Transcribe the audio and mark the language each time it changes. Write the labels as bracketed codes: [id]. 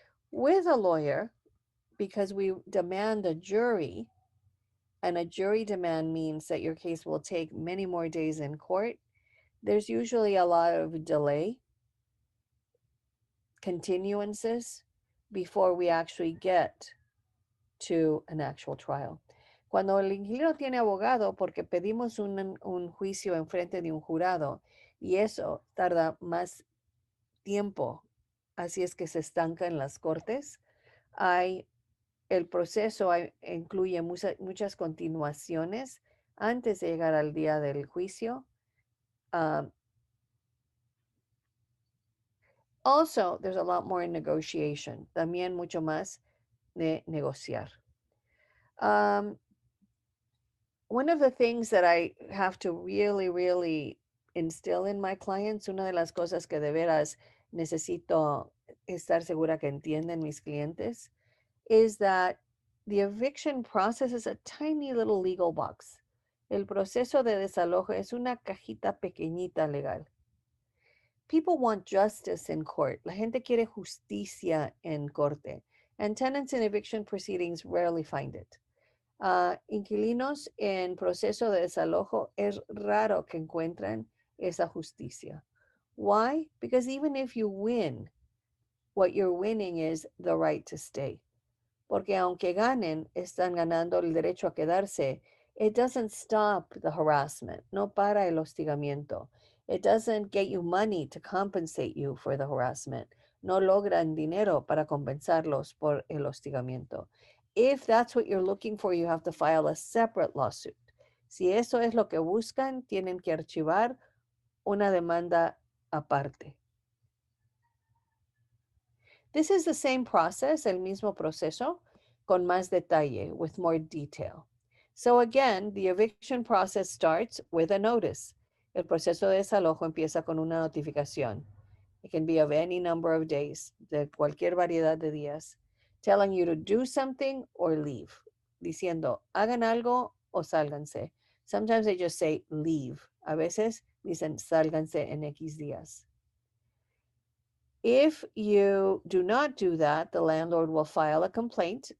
[en] With a lawyer, because we demand a jury, and a jury demand means that your case will take many more days in court, there's usually a lot of delay, continuances, before we actually get to an actual trial. [es] Cuando el inquilino tiene abogado, porque pedimos un juicio en frente de un jurado, y eso tarda más tiempo, así es que se estanca en las cortes, el proceso incluye muchas continuaciones antes de llegar al día del juicio. [en] Um, Also, there's a lot more in negotiation. [es] También mucho más de negociar. [en] Um, One of the things that I have to really, really instill in my clients, [es] una de las cosas que de veras necesito estar segura que entienden mis clientes, [en] is that the eviction process is a tiny little legal box. [es] El proceso de desalojo es una cajita pequeñita legal. [en] People want justice in court. [es] La gente quiere justicia en corte. [en] And tenants in eviction proceedings rarely find it. [es] Inquilinos en proceso de desalojo es raro que encuentren esa justicia. [en] Why? Because even if you win, what you're winning is the right to stay. [es] Porque aunque ganen, están ganando el derecho a quedarse. [en] It doesn't stop the harassment. [es] No para el hostigamiento. [en] It doesn't get you money to compensate you for the harassment. [es] No logran dinero para compensarlos por el hostigamiento. [en] If that's what you're looking for, you have to file a separate lawsuit. [es] Si eso es lo que buscan, tienen que archivar una demanda aparte. [en] This is the same process, [es] el mismo proceso, con más detalle, [en] with more detail. So again, the eviction process starts with a notice. [es] El proceso de desalojo empieza con una notificación. [en] It can be of any number of days, [es] de cualquier variedad de días, [en] telling you to do something or leave, [es] diciendo, hagan algo o sálganse. [en] Sometimes they just say leave. [es] A veces dicen sálganse en X días. [en] If you do not do that, the landlord will file a complaint.